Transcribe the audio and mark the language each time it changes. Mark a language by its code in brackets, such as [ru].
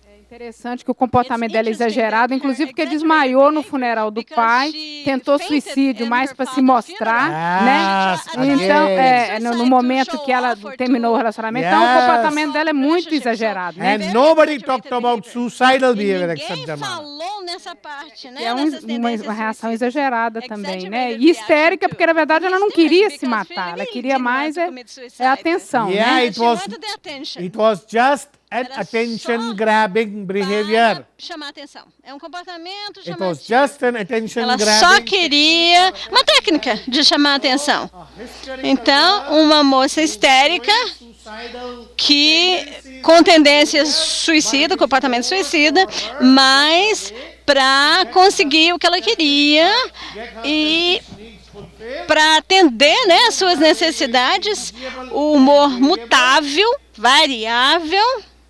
[pt] Interessante que o comportamento dela é exagerado, inclusive porque desmaiou no funeral do pai, tentou suicídio mais para se mostrar, né? Então, no momento que ela terminou o relacionamento, então o comportamento dela é muito exagerado, né? [en] And nobody talked about suicidal behavior except the mother. [pt] Falou nessa parte, né? É uma reação exagerada também, né? E histérica, porque na verdade ela não queria se matar, ela queria mais a atenção, né? [en] It was just an attention-grabbing behavior. [pt] Chamar atenção. É um comportamento [en] It was just an attention-grabbing. [pt] Ela só queria uma técnica de chamar atenção. Então, uma moça histérica que com tendência suicida, comportamento suicida, mas para conseguir o que ela queria e para atender, né, suas necessidades, o humor mutável, variável,